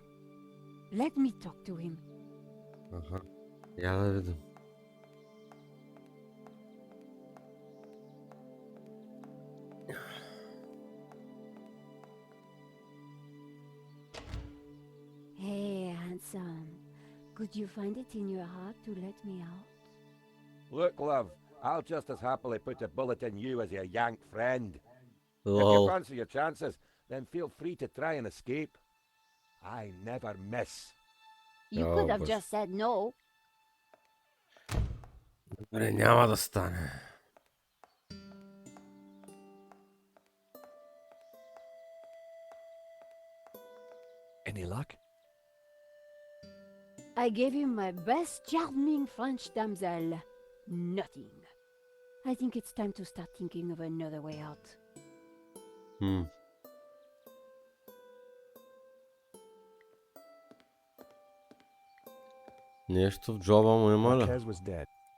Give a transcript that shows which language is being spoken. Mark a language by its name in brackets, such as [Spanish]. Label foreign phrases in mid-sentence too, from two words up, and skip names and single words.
[English] Let me talk to him. [Bulgarian] Аха. Я да видим. [English] Hey, handsome. Could you find it in your heart to let me out? Look, love, I'll just as happily put a bullet in you as your yank friend. If you [Bulgarian] Лол. [English] fancy your chances, then feel free to try and escape. I never miss. You Oh, could have but- just said no. [Bulgarian] Добре, няма да стане. [English] Any luck? I gave him my best charming French damsel. Nothing. I think it's time to start thinking of another way out. [Bulgarian] Нещо в джоба му има ли? [English] Marquez was dead.